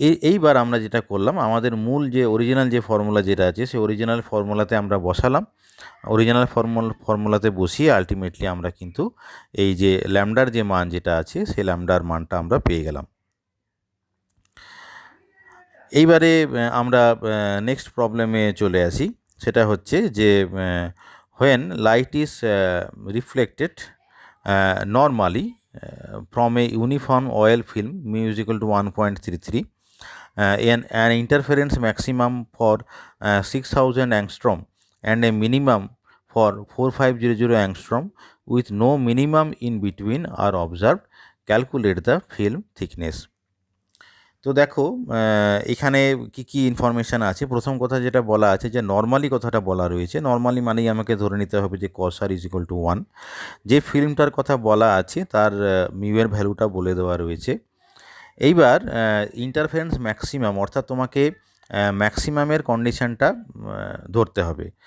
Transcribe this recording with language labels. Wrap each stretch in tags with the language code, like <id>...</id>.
<bn>এইবার আমরা যেটা করলাম, আমাদের মূল যে অরিজিনাল যে ফর্মুলা যেটা আছে সেই অরিজিনাল ফর্মুলাতে আমরা বসালাম। অরিজিনাল ফর্মুলাতে বসিয়ে আলটিমেটলি আমরা কিন্তু এই যে ল্যামডার যে মান যেটা আছে সেই ল্যামডার মানটা আমরা পেয়ে গেলাম। এইবারে আমরা নেক্সট প্রবলেমে চলে আসি। সেটা হচ্ছে যে</bn> <en>When light is reflected normally from a uniform oil film mu is equal to 1.33, an interference maximum for 6000 angstrom and a minimum for 4500 angstrom with no minimum in between are observed. Calculate the film thickness.</en> <bn>তো দেখো এখানে কি কি information আছে। প্রথম কথা যেটা বলা আছে যে নর্মালি কথাটা বলা রয়েছে, নর্মালি মানেই আমাকে ধরে নিতে হবে যে</bn> <en>cos r is equal to 1।</en> <bn>যে ফিল্মটার কথা বলা আছে তার মিউয়ের ভ্যালুটা বলে দেওয়া রয়েছে। এইবার ইন্টারফারেন্স ম্যাক্সিমাম, অর্থাৎ তোমাকে ম্যাক্সিমামের কন্ডিশানটা ধরতে হবে।</bn>